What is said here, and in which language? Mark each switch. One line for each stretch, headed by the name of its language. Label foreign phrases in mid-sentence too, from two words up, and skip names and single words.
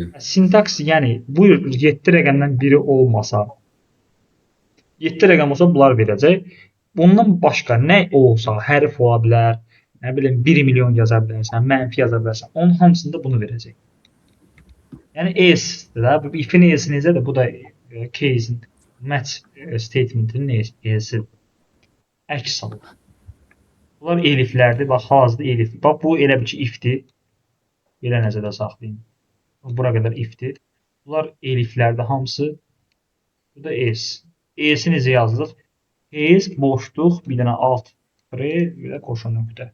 Azerbaijani: Sintaks, yəni bu 7 rəqəmdən biri olmasa, 7 rəqəm olsa bunlar verəcək. Bundan başqa nə olsa, hərf ola bilər, nə bilim 1 milyon yaza bilərsən, mənfi yaza bilərsən, onun hamısında bunu verəcək. Yəni else-dir də, bu if-in else necə də, bu da case-in
English: match statement-
Azerbaijani: inin else-dir. Əks halda. Bunlar eliflərdir, bax hazırda elif. Bax bu elə bir ki if-dir. Belə nəzərdə saxlayın. Bura qədər if-dir. Bunlar eliflərdir hamısı. Bu da else. Else necə yazılır? Case boşluq, bir dənə alt bir də qoşun nöqtə.